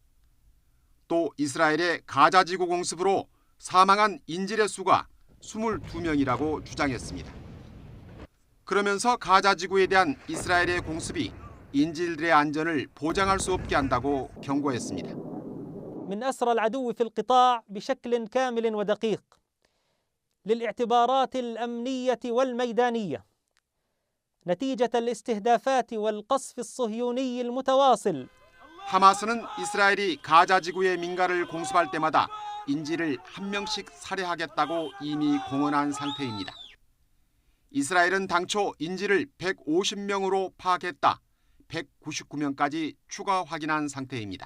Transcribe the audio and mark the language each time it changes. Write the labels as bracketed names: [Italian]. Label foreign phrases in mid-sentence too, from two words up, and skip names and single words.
[Korean] 또 이스라엘의 가자 지구 공습으로 사망한 인질의 수가 22명이라고 주장했습니다. 그러면서 가자 지구에 대한 이스라엘의 공습이 인질들의 안전을 보장할 수 없게 한다고 경고했습니다. [Arabic] من أسرى العدو في القطاع بشكل كامل ودقيق للاعتبارات الأمنية والميدانية نتيجة الاستهدافات والقصف الصهيوني المتواصل. [Korean] 하마스는 이스라엘이 가자 지구의 민가를 공습할 때마다 인질을 한 명씩 살해하겠다고 이미 공언한 상태입니다. 이스라엘은 당초 인질을 150명으로 파악했다 199명까지 추가 확인한 상태입니다.